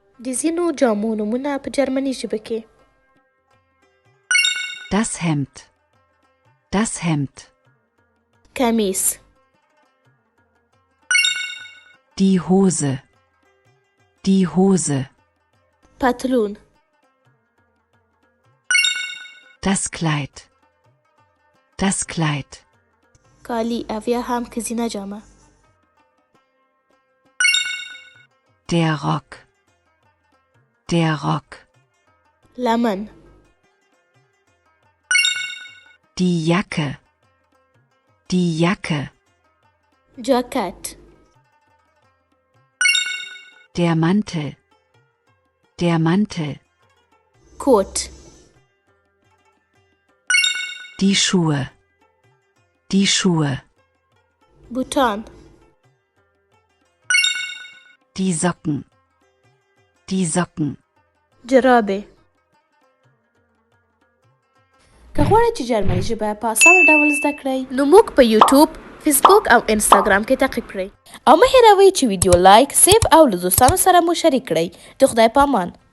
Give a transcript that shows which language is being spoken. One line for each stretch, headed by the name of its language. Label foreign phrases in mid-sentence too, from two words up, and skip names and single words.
Pashto: د ځینو جامو نومونه په جرمني ژبه کې
German: Das Hemd. Das Hemd.
Pashto: کمیس
German: Die Hose. Die Hose.
Pashto: پتلون
German: Das Kleid. Das Kleid.
Pashto: کالی او یا هم ښځینه جامه
German: Der Rock. Der Rock.
Pashto: لمن
German: Die Jacke. Die Jacke.
Pashto: جاکت
German: Der Mantel. Der Mantel.
Pashto: کوت
German: Die Schuhe. Die Schuhe.
Pashto: بوتان
German: Die Socken. Die Socken.
Pashto: جرابې که غواړئ چې جرمني ژبه په اسانه ډول زده کړئ نو موږ په یوټیوب فیسبوک او انسټاګرام کې تعقیب کړئ او مه هېروئ چې ویډیو
English: like save
Pashto: او له دوستانو سره مو شریک کړئ د خدای په امان